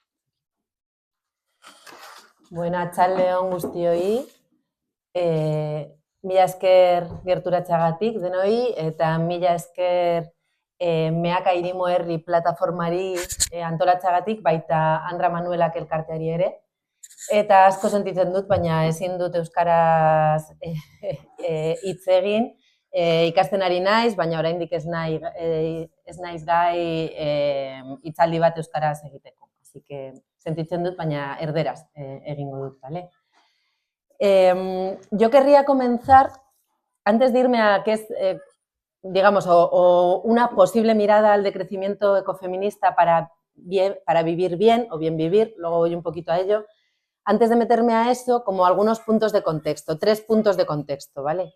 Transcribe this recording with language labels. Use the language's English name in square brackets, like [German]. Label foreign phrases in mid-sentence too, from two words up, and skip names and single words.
[Basque] Arratsalde-on guztioi, mila esker gerturatzeagatik denoi, eta mila esker Meaka Hirimu Herri Plataformari antolatzeagatik, baita Andra Manuelak elkarteari ere. Eta asko sentitzen dut, baina ezin dut euskaraz hitz egin, ikasten ari naiz, baina oraindik ez naiz gai hitzaldi bat euskaraz egiteko. [Spanish] Así que, [Basque] sentitzen dut, baina erderaz egingo dut, [Spanish] ¿vale? Yo querría comenzar, antes de irme a qué es, digamos, o una posible mirada al decrecimiento ecofeminista para vivir bien o bien vivir, luego voy un poquito a ello, antes de meterme a eso, como algunos puntos de contexto, 3 puntos de contexto, ¿vale?